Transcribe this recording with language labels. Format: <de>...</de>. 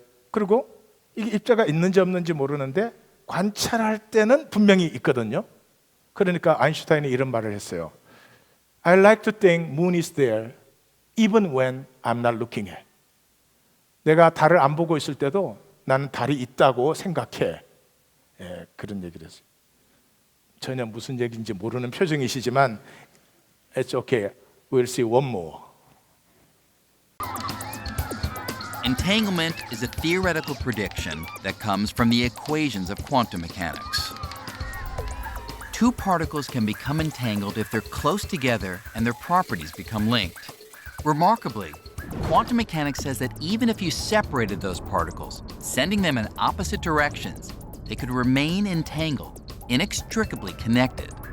<ko>그리고 이게 입자가 있는지 없는지 모르는데 관찰할 때는 분명히 있거든요. 그러니까 아인슈타인이 이런 말을 했어요.</ko> <en>I like to think moon is there even when I'm not looking at.</en> <ko>내가 달을 안 보고 있을 때도 나는 달이 있다고 생각해. 그런 얘기를 했어요. 전혀 무슨 얘기인지 모르는 표정이시지만</ko> <en>It's okay. We'll see one more. Entanglement is a theoretical prediction that comes from the equations of quantum mechanics. Two particles can become entangled if they're close together and their properties become linked. Remarkably, quantum mechanics says that even if you separated those particles, sending them in opposite directions, they could remain entangled, inextricably connected.</en>